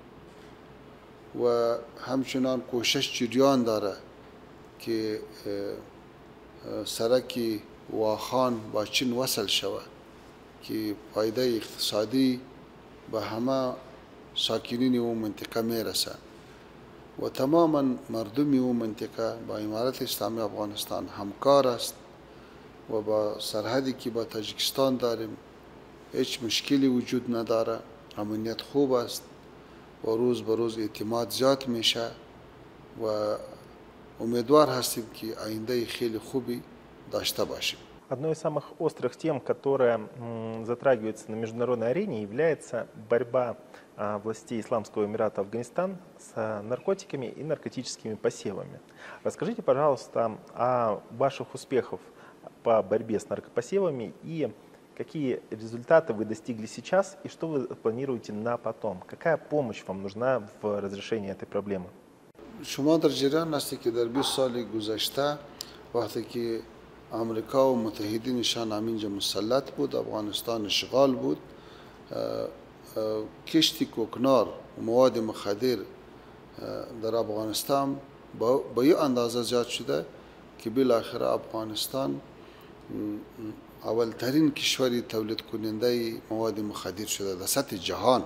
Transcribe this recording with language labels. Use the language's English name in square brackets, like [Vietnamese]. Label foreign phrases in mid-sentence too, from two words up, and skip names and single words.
[Persian] و همچنان کوشش جریان داره که سرکی واخان با چین وصل شود که فایده اقتصادی به همه ساکنین اون منطقه میرسه و تماما مردم اون منطقه با امارت اسلامی افغانستان همکار است و با سرحدی که با تاجیکستان داریم هیچ مشکلی وجود نداره. امنیت خوب است و روز به روز اعتماد زیاد میشه و امیدوار هستیم که آینده خیلی خوبی داشته باشیم. [Russian] Одной из самых острых тем, которая затрагивается на международной арене, является борьба властей Исламского Эмирата Афганистан с наркотиками и наркотическими посевами. Расскажите, пожалуйста, о ваших успехах по борьбе с наркопосевами и какие результаты вы достигли сейчас и что вы планируете на потом? Какая помощь вам нужна в разрешении этой проблемы? [Persian] شما در جریان هستی که در 20 سال گذشته وقتی که امریکا و متحدینشان همینجا مسلط بود، افغانستان اشغال بود، کشت کوکنار و مواد مخدر در افغانستان با یه اندازه زیاد شده که بالاخره افغانستان اولترین کشوری تولید کننده مواد مخدر شده در سطح جهان.